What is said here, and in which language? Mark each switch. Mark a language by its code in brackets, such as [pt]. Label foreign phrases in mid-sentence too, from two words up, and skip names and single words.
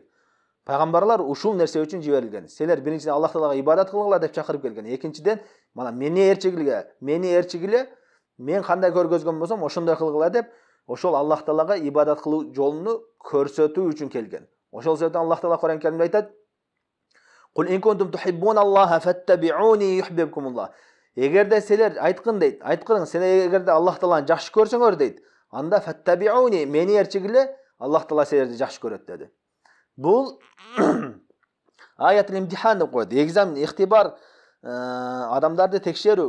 [ky] Пайгамбарлар ушул нерсе үчүн жиберилген. Силер биринчиден Аллах Таалага ибадат кылгыла деп чакырып келген. Экинчиден, мана мени ээрчигиле, мен кандай көргөзгөн болсом, ошондой кылгыла деп, ошол Аллах Таалага ибадат кылуу жолуну көрсөтүү үчүн келген. Ошол себептен Аллах Таала Кур'ан Каримде айтат: [ar] "قل إن كنتم تحبون الله فاتبعوني يحببكم الله." [ky] Эгерде силер айткырың, силер эгерде Аллах Тааланы жакшы көрсөңөр дейт, анда фаттабиуни, мени ээрчигиле, Аллах Таала силерди жакшы көрөт деди. Бул [ar] آية الامتحان [ky] деп коет. Экзамен, ихтибар, адамдарды текшерүү.